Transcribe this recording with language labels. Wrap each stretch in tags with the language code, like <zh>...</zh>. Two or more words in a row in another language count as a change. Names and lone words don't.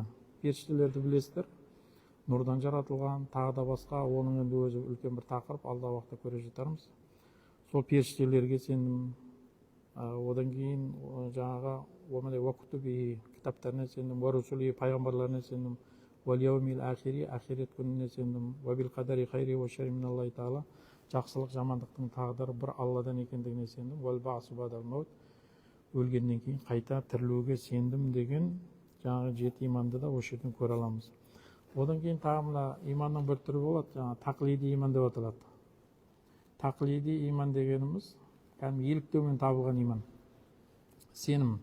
<kk>Періштелерді білесіздер, нұрдан жаратылған, тағы да басқа, оның енді өзі үлкен бір тақырып, алда уақытта көре жатармыз. Сол періштелерге сендім, одан кейін жаңағы</kk> <ar>وكتبه,</ar> <kk>кітаптарына сендім,</kk> <ar>ورسله,</ar> <kk>пайғамбарларына сендім,</kk> <ar>واليوم الآخر,</ar> <kk>ахирет күніне сендім,</kk> <ar>وبالقدر خيره وشره من الله تعالى,</ar> <kk>жақсылық жамандықтың тағдыры бір Алладан екендігіне сендім,</kk> <ar>والبعث بعد الموت,</ar> <kk>өлгеннен кейін қайта тірілуге сендім деген жаңағы 7 иманды да осы жерден көре аламыз. Одан кейін тағы мына иманның бір түрі болады, жаңағы тақлиди иман деп аталады. Тақлиди иман дегеніміз кәдімгі еліктеумен табылған иман, сенім.</kk>